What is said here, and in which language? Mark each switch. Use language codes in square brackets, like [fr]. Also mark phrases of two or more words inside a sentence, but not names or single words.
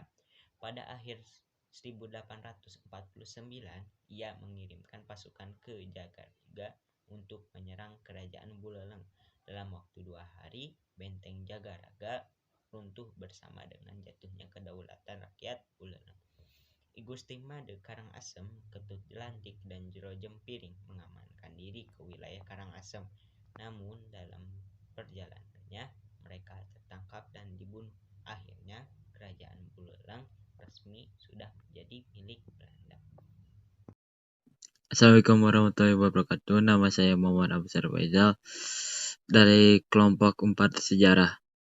[id] Pada akhir 1849, ia mengirimkan pasukan ke Jagaraga untuk menyerang Kerajaan Buleleng. Dalam waktu 2 hari, benteng Jagaraga runtuh bersama dengan jatuhnya kedaulatan rakyat Buleleng. I Gusti Made Karangasem, Ketut Jelantik, dan Jero Jempiring mengamankan diri ke wilayah Karangasem. Namun dalam perjalanannya mereka tertangkap dan dibunuh. Akhirnya Kerajaan Buleleng resmi sudah menjadi milik Belanda. [ar] السلام عليكم ورحمة الله وبركاته. [id] Nama saya Muhammad Absar Faizal dari kelompok 4 sejarah.